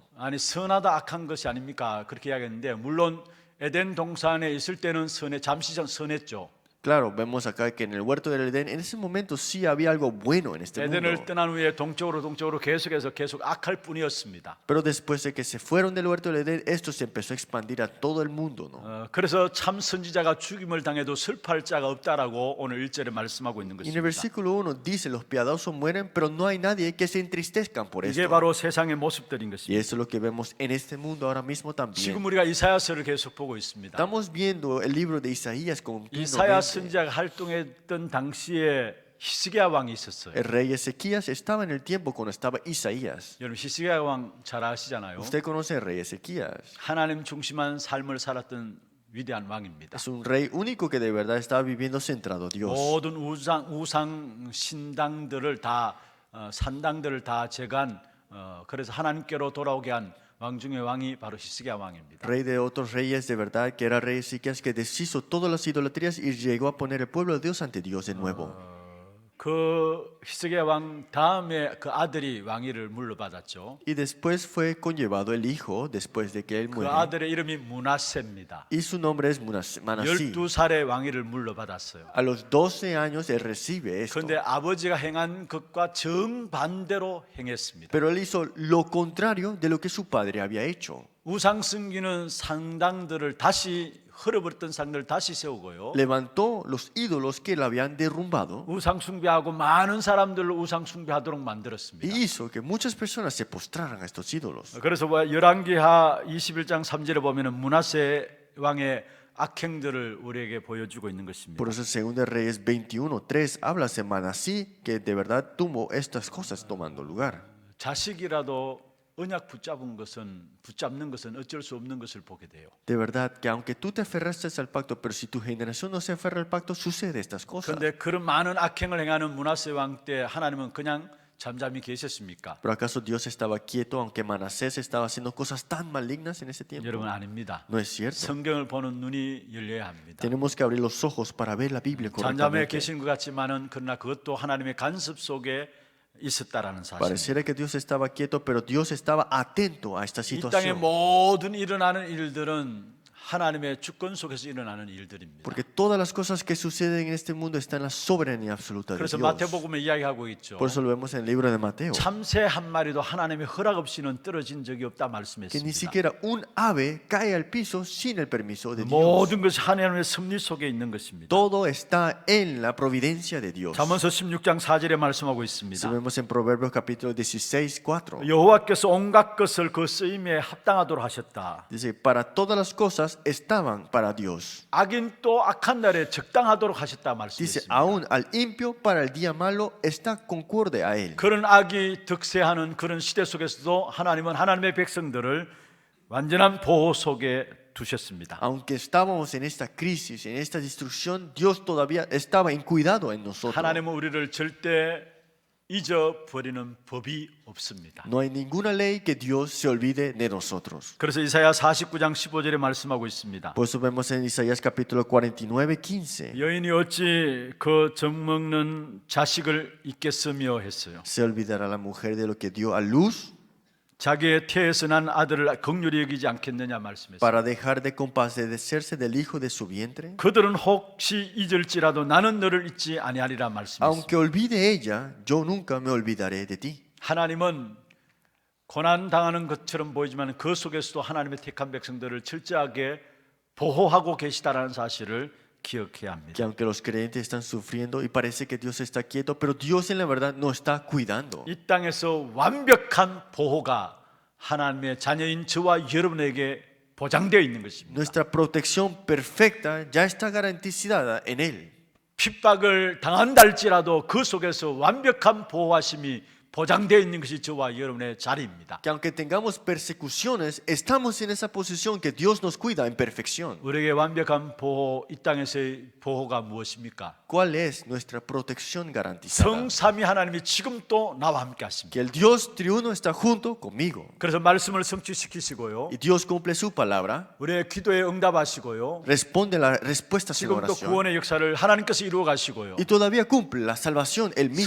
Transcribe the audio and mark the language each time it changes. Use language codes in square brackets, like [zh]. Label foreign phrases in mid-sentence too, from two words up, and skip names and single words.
[ko] 아니 선하다 악한 것이 아닙니까? 그렇게 이야기했는데 물론 에덴 동산에 있을 때는 잠시 선했죠. [es] Claro, vemos acá que en el huerto del Edén, en ese momento sí había algo bueno en este mundo. [ko] 에덴을 떠난 후에 동쪽으로 계속해서 계속 악할 뿐이었습니다. [es] Pero después de que se fueron del huerto del Edén, esto se empezó a expandir a todo el mundo, ¿no? [ko] 그래서 참 선지자가 죽임을 당해도 슬퍼할 자가 없다라고 오늘 1절에 말씀하고 있는 [es] Y en el [ko] 것입니다. [es] versículo 1 dice, los piadosos mueren, pero no hay nadie que se entristezcan por [ko] 이게 [es] esto. [ko] 바로 세상의 모습들인 [es] Y [ko] 것입니다. [es] eso es lo que vemos en este mundo ahora mismo también. [ko] 지금 우리가 이사야서를 계속 보고 있습니다. [es] Estamos viendo el libro de Isaías [ko] 이사야 [es] continuamente. [ko] 선지자가 활동했던 당시에 히스기야 왕이 있었어요. [es] El rey Ezequías estaba en el tiempo cuando estaba Isaías. [ko] 여러분 히스기야 왕 잘 아시잖아요. [es] Usted conoce al rey Ezequías. [ko] 하나님 중심한 삶을 살았던 위대한 왕입니다. [es] Es un rey único que de verdad estaba viviendo centrado a Dios. [ko] 모든 우상 신당들을 다 산당들을 다 제간 그래서 하나님께로 돌아오게 한 왕 중의 왕이 바로 히스기야 왕입니다. [es] Rey de otros reyes de verdad, que era rey Ezequías, que deshizo todas las idolatrías y llegó a poner el pueblo de Dios ante Dios de nuevo. [ko] 그 히스기야 왕 다음에 그 아들이 왕위를 물려받았죠. [es] Y después fue conllevado el hijo después de que él [ko] 그 [es] muere. [ko] 아들의 이름이 무나세입니다. [es] Y su nombre es Manasí. [ko] 12살에 왕위를 물려받았어요. [es] A los 12 años él recibe esto. [ko] 그런데 아버지가 행한 것과 정반대로 행했습니다. [es] Pero él hizo lo contrario de lo que su padre había hecho. [ko] 우상 숨기는 상당들을 다시 흐려버렸던 상들을 다시 세우고요. [es] Levantó los ídolos que él habían derrumbado [ko] 우상 숭배하고 많은 사람들을 우상 숭배하도록 [es] y [ko] 만들었습니다. [es] hizo que muchas personas se postraran a estos ídolos. [ko] 그래서 열왕기하 21장 3절에 보면은 므낫세 왕의 악행들을 우리에게 보여주고 있는 것입니다. [es] Por eso 2 Reyes 21:3 habla de Manasí que de verdad tuvo estas cosas tomando lugar. [ko] 자식이라도 언약 붙잡는 것은 어쩔 수 없는 것을 보게 돼요. [es] De verdad que aunque tú te aferraste al pacto, pero si tu generación no se aferra al pacto, sucede estas cosas. [ko] 그런데 그런 많은 악행을 행하는 므낫세 왕 때 하나님은 그냥 잠잠히 계셨습니까? [es] Pero acaso Dios estaba quieto aunque Manasés estaba haciendo cosas tan malignas en ese tiempo? [ko] 여러분 아닙니다. [es] No es cierto. [ko] 성경을 보는 눈이 열려야 합니다. [es] Tenemos que abrir los ojos para ver la Biblia [ko] 잠잠해 [es] correctamente. [ko] 계신 것 같지만은 그러나 그것도 하나님의 간섭 속에 있었다라는 사실. [es] Pareciera que Dios estaba quieto, pero Dios estaba atento a esta [ko] 이 땅의 [es] situación. [ko] 모든 일어나는 일들은 하나님의 주권 속에서 일어나는 일들입니다. [es] Porque todas las cosas que suceden en este mundo están en la soberanía absoluta de [ko] 그래서 [es] Dios. [ko] 마태복음에 이야기하고 있죠. [es] Por eso lo vemos en el libro de Mateo. [ko] 참새 한 마리도 하나님의 허락 없이는 떨어진 적이 없다 [es] Que ni [ko] 말씀했습니다. [es] siquiera un ave cae al piso sin el permiso de Dios. [ko] 모든 것이 하나님의 섭리 속에 있는 것입니다. [es] Todo está en la providencia de Dios. [ko] 잠언서 16장 4절에 말씀하고 [es] Si [ko] 있습니다. [es] vemos en Proverbios capítulo 16:4. [ko] 여호와께서 온갖 것을 그 쓰임에 합당하도록 하셨다. [es] Dice, para todas las cosas cosas estaban para Dios. [ko] 악인도 악한 날에 적당하도록 하셨다 [es] Dice, [ko] 말씀했습니다. [es] aún al impio para el día malo está concorde a él. [ko] 그런 악이 득세하는 그런 시대 속에서도 하나님은 하나님의 백성들을 완전한 보호 속에 두셨습니다. [es] Aunque estábamos en esta crisis, en esta destrucción, Dios todavía estaba en cuidado en nosotros. [ko] 하나님은 우리를 절대 잊어버리는 법이 없습니다. [es] No hay ninguna ley que Dios se olvide de nosotros. [ko] 그래서 이사야 49장 15절에 말씀하고 있습니다. [es] Por eso vemos en Isaías capítulo 49, 15. [ko] 여인이 어찌 그 젖먹는 자식을 잊겠으며 했어요. [es] ¿Se olvidará la mujer de lo que dio a luz [ko] 자기의 태에서 난 아들을 긍휼히 여기지 않겠느냐 말씀했어요. [es] para dejar de compadecerse del hijo de su vientre? [ko] 그들은 혹시 잊을지라도 나는 너를 잊지 아니하리라 말씀했어요. [es] Aunque olvide ella, yo nunca me olvidaré de ti. [ko] 하나님은 고난 당하는 것처럼 보이지만 그 속에서도 하나님의 택한 백성들을 철저하게 보호하고 계시다라는 사실을 기억해야 합니다. [es] Que aunque los creyentes están sufriendo y parece que Dios está quieto, pero Dios en la verdad no está cuidando. [ko] 이 땅에서 완벽한 보호가 하나님의 자녀인 저와 여러분에게 보장되어 있는 것입니다. [es] Nuestra protección perfecta ya está garantizada en Él. [ko] 핍박을 당한다 할지라도 그 속에서 완벽한 보호하심이 보장되어 있는 것이 저와 여러분의 자리입니다. [es] Que aunque tengamos persecuciones, estamos en esa posición que Dios nos cuida en perfección. [ko] 우리에게 완벽한 보호, 이 땅에서의 보호가 무엇입니까? [es] ¿Cuál es nuestra protección garantizada? [ko] 성삼위 하나님이 지금 또 나와 함께 하십니다. [es] Que el Dios triuno está junto conmigo. [ko] 그래서 말씀을 성취시키시고요, [es] Y Dios cumple su palabra, [ko] 우리의 기도에 응답하시고요, [es] responde las respuestas en [ko] 지금 또 [es] oración. [ko] 구원의 역사를 하나님께서 이루어 가시고요, [es] Y todavía cumple la salvación Él mismo.